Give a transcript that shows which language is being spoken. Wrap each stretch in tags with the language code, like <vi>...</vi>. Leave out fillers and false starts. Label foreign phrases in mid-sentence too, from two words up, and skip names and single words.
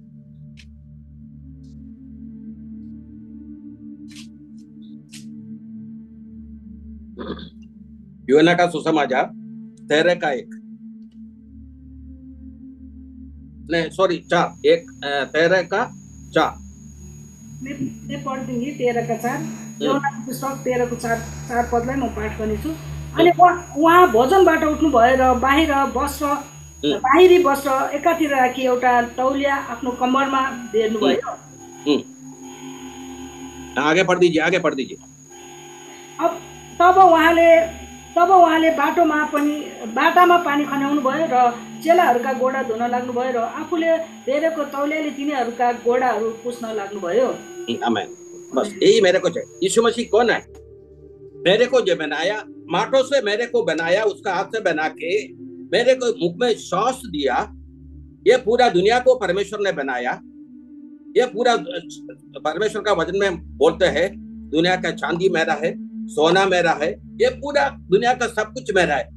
<hi>यूहन्ना का सुसमाचार 13 का 1, नहीं सॉरी 4, 13 का 4। मैं पढ दूंगी 13 का 4।</hi> <ne>यूहन्नाको पुस्तक 13 को 4 पदलाई म पाठ गर्नेछु। अनि उहाँ भोजनबाट उठ्नु भयो र बाहिरी वस्त्र एकातिर राखी एउटा तौलिया आफ्नो कम्मरमा बेर्नु भयो।</ne> <hi>आगे पढ़ दीजिए।</hi> <ne>अब तब उहाँले बाटामा पानी खन्याउनु भयो र चेलाहरूका गोडा धुन लाग्नु भयो र आफूले बेरेको तौलियाले तिनीहरूका गोडाहरू पुस्न लाग्नु भयो।</ne> <hi>आमेन। बस यही मेरे को चाहिए। यीशु मसीह कौन है? मेरे को जो बनाया, माटो से मेरे को बनाया, उसका हाथ से बना के मेरे को मुख में सांस दिया। ये पूरा दुनिया को परमेश्वर ने बनाया। ये पूरा परमेश्वर का वचन में बोलते हैं, दुनिया का चांदी मेरा है, सोना मेरा है, ये पूरा दुनिया का सब कुछ मेरा है।</hi>